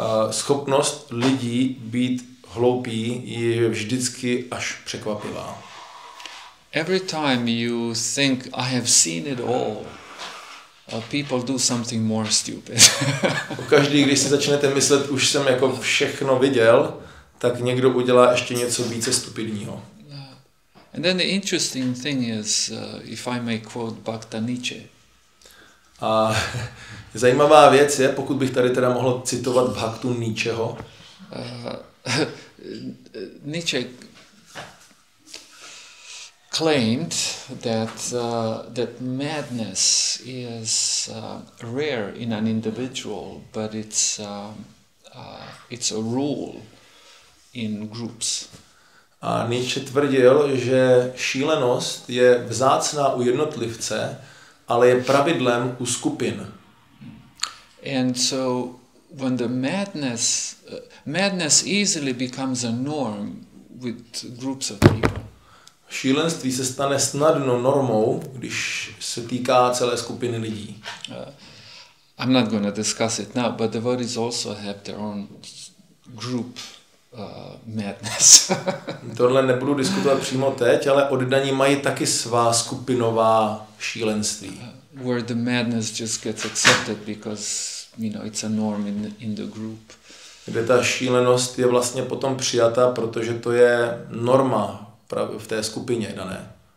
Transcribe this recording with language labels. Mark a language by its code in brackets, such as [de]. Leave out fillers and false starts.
[cs] Schopnost lidí být hloupí je vždycky až překvapivá. [en] Every time you think I have seen it all, people do something more stupid. [cs] Každý, když si začnete myslet, už jsem jako všechno viděl, tak někdo udělá ještě něco více stupidního. [en] And then the interesting thing is, if I may quote Bhakta Nietzsche. [cs] A zajímavá věc je, pokud bych tady teda mohl citovat Bhaktu Nietzscheho. [en] Nietzsche claimed that madness is rare in an individual, but it's a rule in groups. [cs] A Nietzsche tvrdil, že šílenost je vzácná u jednotlivce, ale je pravidlem u skupin. [en] And so when the madness easily becomes a norm with groups of people. [cs] Šílenství se stane snadno normou, když se týká celé skupiny lidí. [en] I'm not going to discuss it now, but devotees also have their own group madness. [cs] Tohle nebudu diskutovat přímo teď, ale oddaní mají taky svá skupinová šílenství. [en] Where the madness just gets accepted because, it's a norm in the group. [cs] Kde ta šílenost je vlastně potom přijata, protože to je norma v té skupině dané.